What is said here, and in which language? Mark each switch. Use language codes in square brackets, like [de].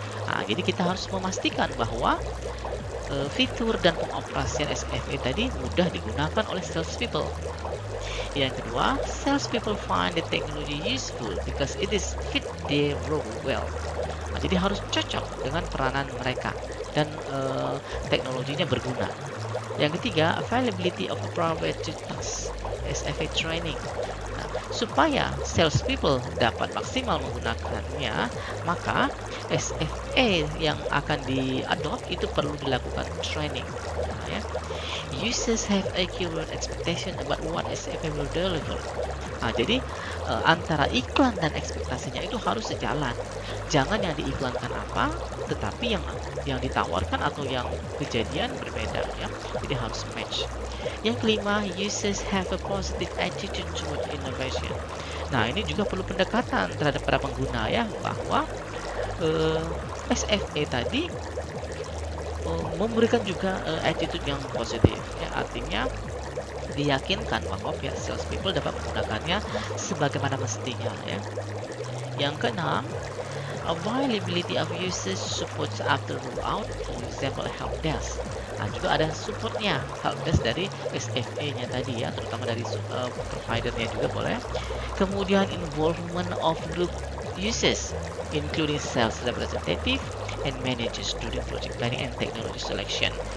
[id] Nah, jadi kita harus memastikan bahwa fitur dan pengoperasian SFA tadi mudah digunakan oleh sales people. Yang kedua, [en] sales people find the technology useful because it is fit their role well. [id] Nah, jadi harus cocok dengan peranan mereka dan teknologinya berguna. Yang ketiga, [en] availability of appropriate tools, SFA training. [id] Nah, supaya sales people dapat maksimal menggunakannya, maka SFA yang akan diadopt itu perlu dilakukan training. Nah, ya. [en] Users have accurate expectation about what SFA will deliver. [id] Nah, jadi antara iklan dan ekspektasinya itu harus sejalan. Jangan yang diiklankan apa, tetapi yang ditawarkan atau yang kejadian berbeda ya. Jadi harus match. Yang kelima, [en] users have a positive attitude toward innovation. [id] Nah, ini juga perlu pendekatan terhadap para pengguna ya, bahwa SFA tadi memberikan juga attitude yang positif ya, artinya diyakinkan bahwa pihak sales people dapat menggunakannya sebagaimana mestinya ya. Yang keenam, [en] availability of users support after rollout, for example help desk. [id] Nah, juga ada supportnya help desk dari SFA-nya tadi ya, terutama dari providernya juga boleh. Kemudian [en] involvement of group users including sales representative and managers during project planning and technology selection.